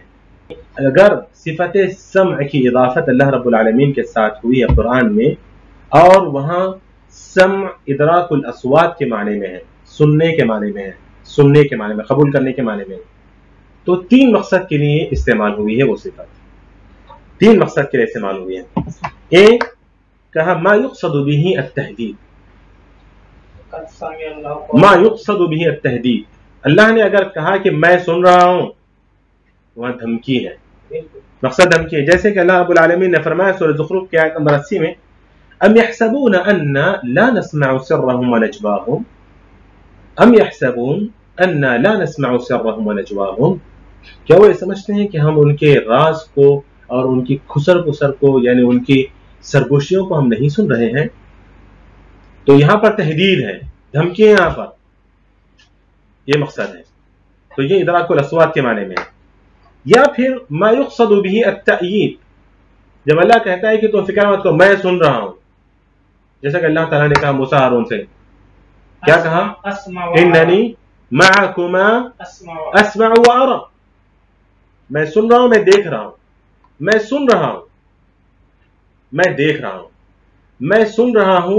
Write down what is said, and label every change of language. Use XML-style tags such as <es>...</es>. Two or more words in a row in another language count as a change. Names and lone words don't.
<ur>اگر صفت سمع کی اضافت اللہ رب العالمین کے ساتھ ہوئی ہے قرآن میں اور وہاں سمع</ur> <ar>ادراک الاصوات</ar> <ur>کے معنی میں ہے، سننے کے معنی میں ہے، سننے کے معنی میں، قبول کرنے کے معنی میں، تو 3 مقصد کے لیے استعمال ہوئی ہے وہ صفت. 3 مقصد کے لیے استعمال ہوئی ہے. ایک کہا</ur> <ar>ما یقصد به التحدید، ما یقصد به التحدید.</ar> <ur>اللہ نے اگر کہا کہ میں سن رہا ہوں وہاں دھمکی ہے، مقصد دھمکی ہے. جیسے کہ اللہ رب العالمین نے فرمایا سورہ زخرف کی آیت نمبر 80 میں</ur> <ar>ام يحسبون ان لا نسمع سرهم ونجواهم، ام يحسبون ان لا نسمع سرهم ونجواهم،</ar> <ur>کیا وہ یہ سمجھتے ہیں کہ ہم ان کے راز کو اور ان کی خسر پسر کو یعنی ان کی سرگوشیوں کو ہم نہیں سن رہے ہیں. تو یہاں پر تحدید ہے، دھمکی ہے یہاں پر، یہ مقصد ہے. تو یہ</ur> <ar>ادراک الاصوات</ar> <ur>کے معنی میں ہے. یا پھر</ur> <ar>ما یقصد به التأیید،</ar> <ur>جب اللہ کہتا ہے کہ تو فکر مت کرو میں سن رہا ہوں، جیسا کہ اللہ تعالیٰ نے کہا موسیٰ ہارون سے، کیا کہا</ur> <ar>اننی معکما اسمع و ارى،</ar> <ur>میں سن رہا ہوں، میں دیکھ رہا ہوں، میں سن رہا ہوں، میں دیکھ رہا ہوں، میں سن رہا ہوں.</ur>